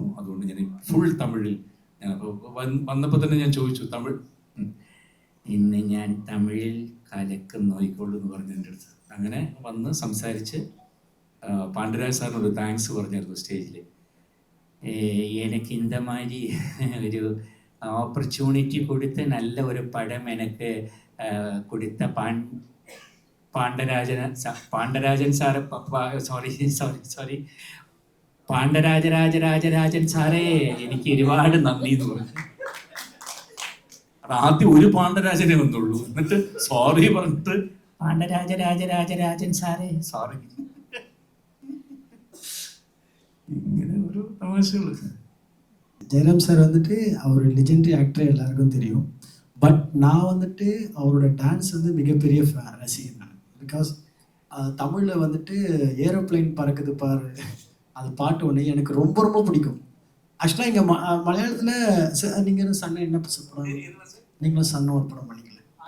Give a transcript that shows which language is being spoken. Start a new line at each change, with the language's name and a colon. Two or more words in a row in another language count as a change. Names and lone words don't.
Malayalam: അതുകൊണ്ട് ഞാൻ ഫുൾ തമിഴിൽ ഞാൻ അപ്പോൾ വന്നപ്പോൾ തന്നെ ഞാൻ ചോദിച്ചു തമിഴ്, ഇന്ന് ഞാൻ തമിഴിൽ കലക്കം നോയിക്കോളൂ എന്ന് പറഞ്ഞു എൻ്റെ അടുത്ത്. അങ്ങനെ വന്ന് സംസാരിച്ച് പാണ്ഡ്യരാജ് സാറിനൊരു താങ്ക്സ് പറഞ്ഞായിരുന്നു സ്റ്റേജിൽ. എനിക്ക്
Tamil: இந்த மாதிரி
Malayalam: ഒരു ഓപ്പർച്യൂണിറ്റി കൊടുത്ത് നല്ല ഒരു പടം എനിക്ക് കൊടുത്ത പാണ്ഡരാജൻ സാറ് പാണ്ഡരാജരാജൻ സാറേ എനിക്ക് ഒരുപാട് നന്ദി എന്ന് പറഞ്ഞു. അത് ആദ്യം ഒരു പാണ്ഡരാജനെ വന്നുള്ളൂ, എന്നിട്ട് സോറി പറഞ്ഞിട്ട് പാണ്ഡരാജരാജൻ സാറേ സോറി. ഇങ്ങനെ ഒരു തമാശകള്.
Tamil: ஜெயராம் சார் வந்துட்டு அவர்
English: legendary actor
Tamil: எல்லாருக்கும் தெரியும். பட் நான் வந்துட்டு அவரோட டான்ஸ் வந்து மிகப்பெரிய ரசிகன் நான். பிகாஸ் தமிழில் வந்துட்டு ஏரோப்ளைன் பறக்குது பாரு அது பாட்டு ஒன்று எனக்கு ரொம்ப ரொம்ப பிடிக்கும். ஆக்சுவலாக இங்கே மலையாளத்தில் நீங்கள் சன்ன என்ன படம், நீங்களும் சன்ன ஒரு படம் பண்ணிக்கல.